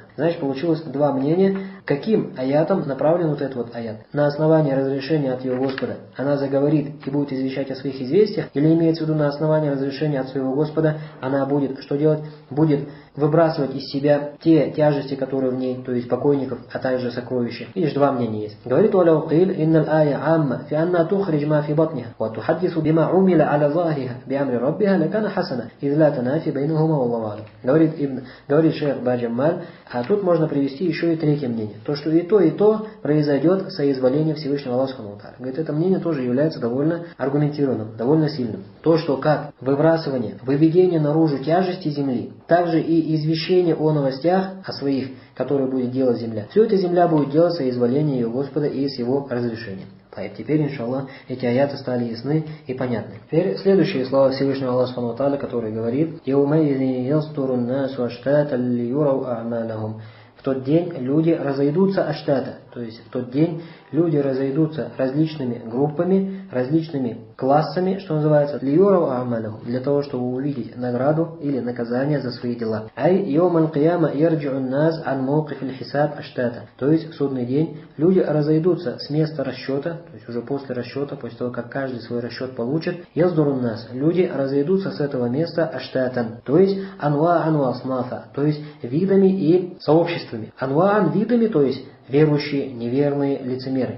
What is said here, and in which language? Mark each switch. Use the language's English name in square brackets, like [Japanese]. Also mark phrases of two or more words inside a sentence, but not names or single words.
[Russian] Значит, получилось два мнения. Каким аятом направлен вот этот вот аят? На основании разрешения от ее Господа она заговорит и будет извещать о своих известиях, или имеется в виду на основании разрешения от своего Господа она будет что делать? Будет выбрасывать из себя те тяжести, которые в ней, то есть покойников, а также сокровища. Видишь, два мнения есть. Говорит [Arabic] «ولو قيل إن الآية عامة في أنها تخرج ما في بطنها وتحدث بما عمل على ظهرها بأمر ربها لكان حسنا إذ لا تنافي بينهما والله أعلم». [Russian] Говорит шейх Баджамаль, а тут можно привести еще и третье мнение. То, что и то произойдет соизволение Всевышнего Аллаха [Arabic] سبحانه وتعالى. [Russian] Говорит, это мнение тоже является довольно аргументированным, довольно сильным. То, что как выбрасывание, выведение наружу тяжести земли, также и извещение о новостях, о своих, которые будет делать земля. Все это земля будет делать соизволение ее Господа и с его разрешением. Теперь, иншаллах, эти аяты стали ясны и понятны. Теперь следующие слова Всевышнего Аллаха [Arabic] سبحانه وتعالى, [Russian] который говорит: [Arabic] «يومئذ يصدر الناس أشتاتا ليروا أعمالهم». [Russian] В тот день люди разойдутся аштата, то есть в тот день люди разойдутся различными группами, различными классами, что называется, для того, чтобы увидеть награду или наказание за свои дела. [Arabic] أي يوم القيامة يرجع الناس عن موقف الحساب أشتاتا. [Russian] То есть в судный день люди разойдутся с места расчета, то есть уже после расчета, после того, как каждый свой расчет получит, [Arabic] يصدر الناس. [Russian] Люди разойдутся с этого места аштатан, то есть [Arabic] أنواعا أصنافا, [Russian] то есть видами и сообществами. Анваан видами, то есть верующие, неверные, лицемеры.